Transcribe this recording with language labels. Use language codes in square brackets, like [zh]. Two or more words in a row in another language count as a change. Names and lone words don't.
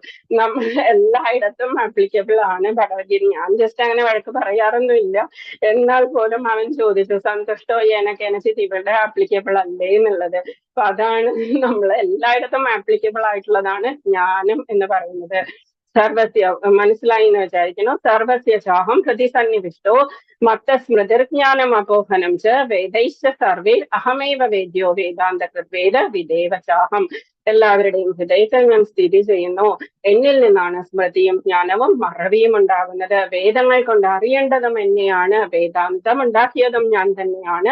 [ml] നമ്മൾ എല്ലായിടത്തും ആപ്ലിക്കബിൾ ആണ് ഭഗവത്ഗീത. ഞാൻ ജസ്റ്റ് അങ്ങനെ വഴക്ക് പറയാറൊന്നുമില്ല. എന്നാൽ പോലും അവൻ ചോദിച്ചു സന്തുഷ്ടോ എന്നൊക്കെ വെച്ചിട്ട് ഇവിടെ ആപ്ലിക്കബിൾ അല്ലേ എന്നുള്ളത്. അപ്പൊ അതാണ് നമ്മൾ എല്ലായിടത്തും ആപ്ലിക്കബിൾ ആയിട്ടുള്ളതാണ് ജ്ഞാനം എന്ന് പറയുന്നത്. സർവസ്യ, മനസ്സിലായി എന്ന് വിചാരിക്കുന്നു. [sa] സർവസ്യ ചാഹം ഹൃദി സന്നിവിഷ്ടോ മത്തസ്മൃതിർജ്ഞാനം അപോഹനം ച വേദൈശ്ച സർവേ അഹമേവ വേദ്യോ വേദാന്ത കൃദ്വേദ വിദേവ ചാഹം. [ml] എല്ലാവരുടെയും ഹൃദയത്തിൽ ഞാൻ സ്ഥിതി ചെയ്യുന്നു. എന്നിൽ നിന്നാണ് സ്മൃതിയും ജ്ഞാനവും മറവിയും ഉണ്ടാകുന്നത്. വേദങ്ങൾ കൊണ്ട് അറിയേണ്ടതും എന്നെയാണ്. വേദാന്തം ഉണ്ടാക്കിയതും ഞാൻ തന്നെയാണ്.